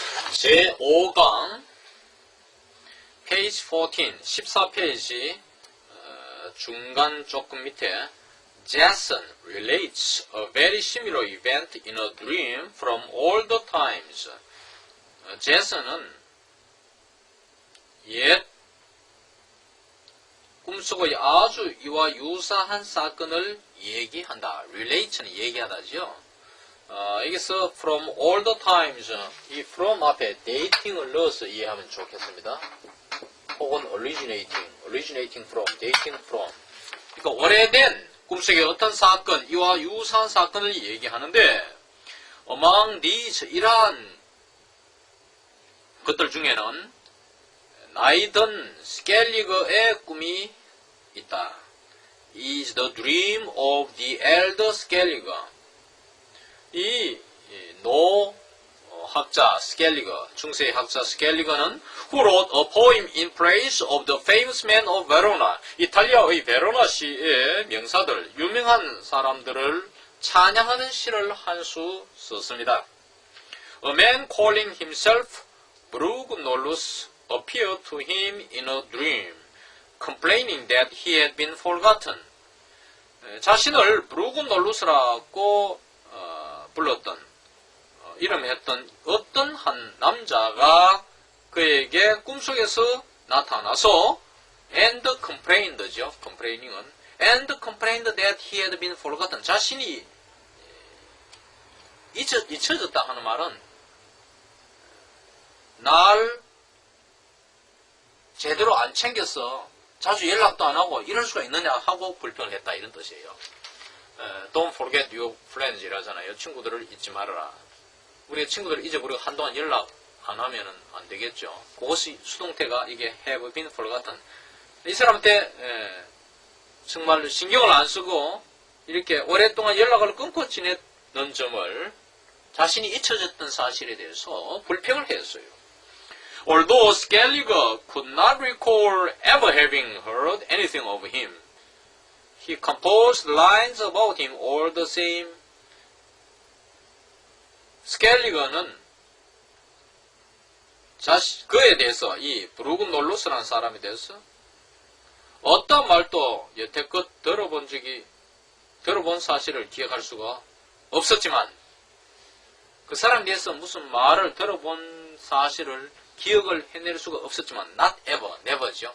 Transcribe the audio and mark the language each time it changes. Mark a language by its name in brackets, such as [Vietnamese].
[Korean] 제5강 페이지 14, 14페이지 중간 조금 밑에 [English] Jason relates a very similar event in a dream from all the times. [Korean] 제슨은 옛 꿈속의 아주 이와 유사한 사건을 얘기한다. relate는 얘기하다죠. 여기서 [English] from all the times, [Korean] 이 from 앞에 dating을 넣어서 이해하면 좋겠습니다. 혹은 [English] originating from, dating from. [Korean] 그러니까 오래된 꿈속의 어떤 사건, 이와 유사한 사건을 얘기하는데 [English] among these, [Korean] 이러한 것들 중에는 나이든 스켈리그의 꿈이 있다. [English] is the dream of the elder Skellige. [Korean] 이 노 학자 스켈리거, 중세의 학자 스켈리거는 [English] who wrote a poem in praise of the famous man of Verona. [Korean] 이탈리아의 베로나 시의 명사들, 유명한 사람들을 찬양하는 시를 한 수 썼습니다. [English] A man calling himself Brugnolus appeared to him in a dream, complaining that he had been forgotten. [Korean] 자신을 브루그놀루스라고 불렀던, 이름했던 어떤 한 남자가 그에게 꿈속에서 나타나서 [English] and complained [Korean] 죠. [English] complaining은 and complained that he had been forgotten. [Korean] 자신이 잊혀졌다 하는 말은 날 제대로 안 챙겼어. 자주 연락도 안 하고 이럴 수가 있느냐 하고 불평을 했다, 이런 뜻이에요. [English] Don't forget your friends [Korean] 이라잖아요. 친구들을 잊지 말아라. 우리가 친구들을 잊어버리고 한동안 연락 안 하면은 안 되겠죠. 그것이 수동태가 이게 [English] have been forgotten. [Korean] 이 사람한테 정말 신경을 안 쓰고 이렇게 오랫동안 연락을 끊고 지냈던 점을 자신이 잊혀졌던 사실에 대해서 불평을 했어요. [English] Although Skellige could not recall ever having heard anything of him, he composed lines about him all the same. [Korean] 스켈리거는 그에 대해서, 이 브루그놀루스라는 사람에 대해서 어떤 말도 여태껏 들어본 사실을 기억할 수가 없었지만, 그 사람에 대해서 무슨 말을 들어본 사실을 기억을 해낼 수가 없었지만, [English] not ever, never [Korean] 죠.